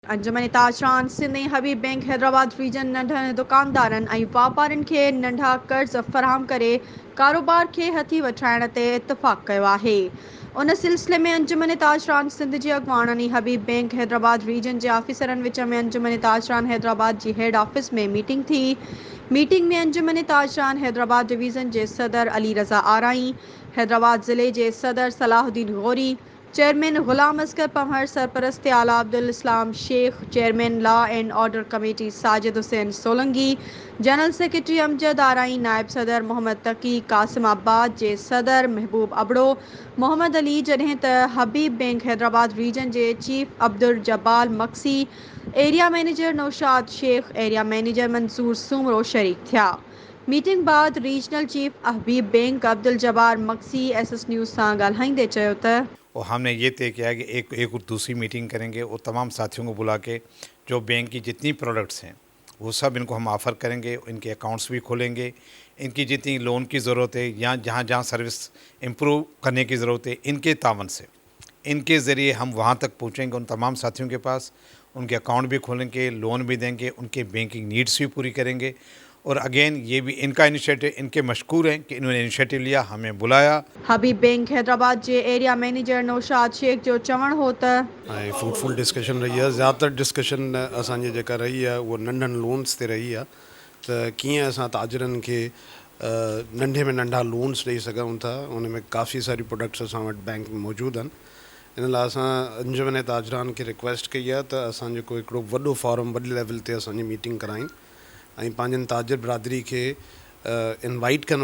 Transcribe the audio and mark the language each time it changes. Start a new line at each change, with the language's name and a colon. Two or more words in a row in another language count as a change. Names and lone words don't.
Sindhi: अंजुमन ताजरान सिंध हबीब बैंक हैदराबाद रीजन नंढनि दुकानदारनि ऐं वापारियुनि खे नंढा कर्ज़ फराहम करे कारोबार खे हथी वठाइण ते इतफ़ाक़ कयो आहे। उन सिलसिले में अंजुमन ताजरान सिंध जी अॻुवाणनि हबीब बैंक हैदराबाद रीजन जे ऑफिसरनि विच में अंजुमन ताजरान हैदराबाद जी
English: head office
Sindhi: में मीटिंग थी। मीटिंग में अंजुमन ताजरान हैदराबाद डिवीज़न जे सदर अली रज़ा आराई, हैदराबाद ज़िले जे सदर सलाहुद्दीन गौरी, चेयरमैन गुलाम असगर पंवर, सरपरस्त आला अब्दुल इस्लाम शेख, चेयरमैन
English: law and order committee
Sindhi: साजिद हुसैन सोलंगी,
English: general secretary
Sindhi: अमजद आराई, नायब सदर मोहम्मद तकी, कासिमाबाद जे सदर महबूब अबड़ो, मोहम्मद अली, जॾहिं त हबीब बैंक हैदराबाद रीजन जे चीफ अब्दुल जब्बाल मक्सी,
English: area manager
Sindhi: नौशाद शेख,
English: area manager
Sindhi: मंसूर सुमरो शरीक थिया। मीटिंग बाद
English: regional chief
Sindhi: हबीब बैंक अब्दुल जब्बार मक्सी एसएस न्यूज़ सां ॻाल्हाईंदे चयो त
Hindi: और हमने ये तय किया है कि एक और दूसरी मीटिंग करेंगे और तमाम साथियों को बुला के जो बैंक की जितनी प्रोडक्ट्स हैं वो सब इनको हम ऑफ़र करेंगे, इनके अकाउंट्स भी खोलेंगे, इनकी जितनी लोन की ज़रूरत है या जहाँ जहाँ
English: service improve
Hindi: करने की ज़रूरत है, इनके तावन से इनके ज़रिए हम वहाँ तक पहुँचेंगे उन तमाम साथियों के पास, उनके अकाउंट भी खोलेंगे, लोन भी देंगे, उनके
English: banking needs
Hindi: भी पूरी करेंगे। और अगेन ये भी इनका इनिशिएटिव, इनके मशकूर हैं कि इन्होंने इनिशिएटिव लिया, हमें बुलाया।
Sindhi: हबीब बैंक हैदराबाद जे एरिया मैनेजर नौशाद शेख जो चवण हो त
English: fruitful discussion
Hindi: रही है।
Sindhi: ज़्यादातर डिस्कशन असांजी जेका
Hindi: रही है वो
Sindhi: नंढनि लोन्स ते
Hindi: रही है,
Sindhi: त कीअं असां ताजरनि खे नंढे में नंढा लोन्स ॾेई सघूं था। उन में काफ़ी सारी प्रोडक्ट्स असां वटि बैंक में मौजूदु आहिनि। इन लाइ असां अंजुमन ताजरान खे रिक्वेस्ट कई आहे त असां जेको हिकिड़ो वॾो फॉरम वॾे लेवल ते असांजी मीटिंग करायूं ऐं पंहिंजनि ताजर बिरादरी खे इनवाइट कनि।